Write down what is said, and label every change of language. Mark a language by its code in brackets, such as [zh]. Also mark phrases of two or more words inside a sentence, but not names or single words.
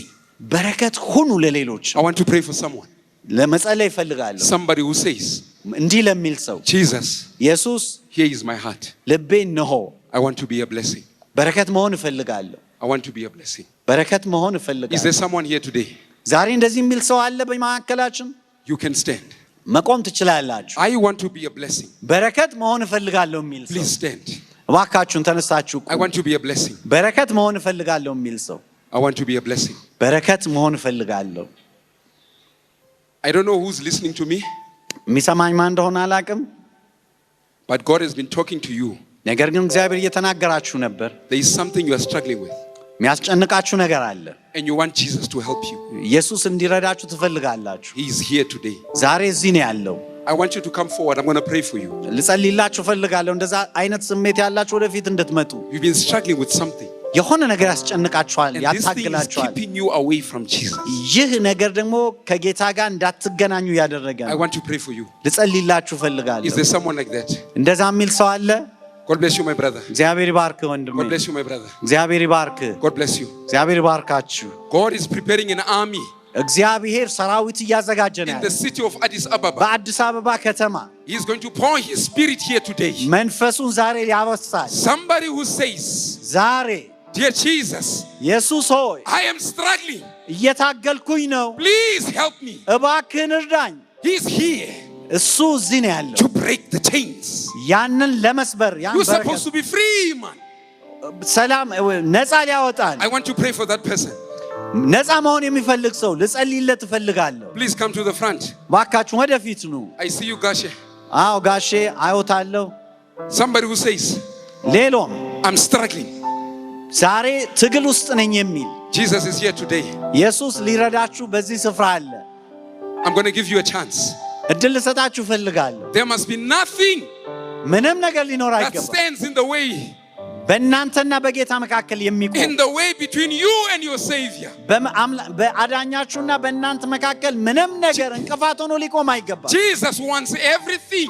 [am] በረከት ሁኑ ለሌሎች [en] I want to pray for someone. [am] ለመጸለይ እፈልጋለሁ [en] Somebody who says, [am] እንዲህ ለሚል ሰው [en] Jesus, [am] ኢየሱስ [en] here is my heart. [am] ልቤን ነሆ [en] I want to be a blessing. [am] በረከት መሆን እፈልጋለሁ [en] I want to be a blessing. [am] በረከት መሆን [en] Is there [am] እፈልጋለሁ [en] someone here today? [am] ዛሬ እንደዚህ የሚል ሰው አለ በመካከላችን [en] You can stand. [am] መቆም ትችላላችሁ [en] I want to be a blessing. [am] በረከት መሆን እፈልጋለሁ የሚል ሰው [en] Please stand. [am] እባካችሁን ተነሳችሁ [en] I want to be a blessing. [am] በረከት መሆን እፈልጋለሁ የሚል ሰው [en] I want to be a blessing. [am] በረከት መሆን እፈልጋለሁ [en] I don't know who's listening to me, [am] የሚሰማኝ ማን እንደሆነ አላውቅም [en] but God has been talking to you. [am] ነገር ግን እግዚአብሔር እየተናገራችሁ ነበር [en] There is something you are struggling with, [am] የሚያስጨንቃችሁ ነገር አለ [en] and you want Jesus to help you. [am] ኢየሱስ እንዲረዳችሁ ትፈልጋላችሁ [en] He is here today. [am] ዛሬ እዚህ ነው ያለው [en] I want you to come forward. I'm going to pray for you. [am] ልጸልይላችሁ እፈልጋለሁ እንደዛ አይነት ስሜት ያላችሁ ወደፊት እንድትመጡ [en] You've been struggling with something, [am] የሆነ ነገር ያስጨንቃችኋል [en] and this thing is [am] ያታግላችኋል [en] keeping you away from Jesus. [am] ይህ ነገር ደግሞ ከጌታ ጋር እንዳትገናኙ ያደረገ [en] I [am] ነው [en] want to pray for you. [am] ልጸልይላችሁ [en] Is [am] እፈልጋለሁ [en] there someone like that? [am] እንደዛ የሚል ሰው አለ [en] God bless you, my brother. [am] እግዚአብሔር ይባርክ ወንድሜ [en] God bless you, my brother. [am] እግዚአብሔር ይባርክ [en] God bless you. [am] እግዚአብሔር ይባርካችሁ [en] God is preparing an army [am] እግዚአብሔር ሰራዊት እያዘጋጀ ነው [en] in the [am] ያለው [en] city of Addis Ababa. [am] በአዲስ አበባ ከተማ [en] He is going to pour his spirit here today. [am] መንፈሱን ዛሬ ያወሳል [en] Somebody who says, [am] ዛሬ [en] Dear Jesus, [am] ኢየሱስ ሆይ [en] I am struggling. [am] እየታገልኩኝ ነው [en] Please help me. [am] እባክህን እርዳኝ [en] He is here [am] እሱ እዚህ ነው ያለው [en] to break the chains. [am] ያንን ለመስበር ያን [en] You're supposed [am] በረከት [en] to be free, man. [am] ሰላም ነፃ ሊያወጣን [en] I want to pray for that person. [am] ነፃ መሆን የሚፈልግ ሰው ልጸልይለት እፈልጋለሁ [en] Please come to the front. [am] ባካችሁ ወደፊት ኑ [en] I see you, Gashe. [am] አዎ ጋሼ አዮታለሁ [en] Somebody who says, [am] ሌሎም [en] I'm struggling. [am] ዛሬ ትግል ውስጥ ነኝ የሚል [en] Jesus is here today. [am] ኢየሱስ ሊረዳችሁ በዚህ ስፍራ አለ [en] I'm going to give you a chance. [am] እድል ልሰጣችሁ እፈልጋለሁ [en] There must be nothing [am] ምንም ነገር ሊኖር [en] that [am] አይገባም [en] stands in the way, [am] በእናንተና በጌታ መካከል የሚቆም [en] in the way between you and your Savior. [am] በአዳኛችሁና በእናንተ መካከል ምንም ነገር እንቅፋት ሆኖ ሊቆም አይገባም [en] Jesus wants everything.